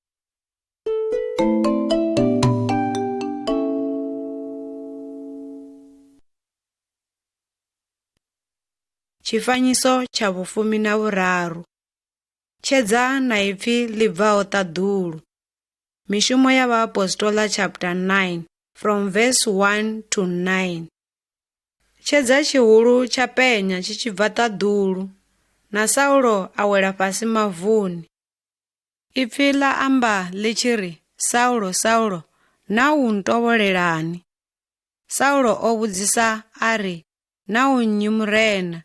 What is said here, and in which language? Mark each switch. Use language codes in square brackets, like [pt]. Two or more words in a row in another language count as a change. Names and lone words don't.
[ve] Tshifanyiso tsha vhufumi na vhuraru. Tshedza na ipfi ḽi bvaho ṱaḓulu. Mishumo ya vhaapostoli [en] chapter 9 from verse 1 to 9. [ve] Tshedza tshihulu tsha penya tshi tshi bva ṱaḓulu, na Saulo a wela fhasi mavuni. Ipfi ḽa amba ḽi tshi ri, Saulo, Saulo, na u ntovholelani? Saulo o vhudzisa a ri, na u nnyi murena?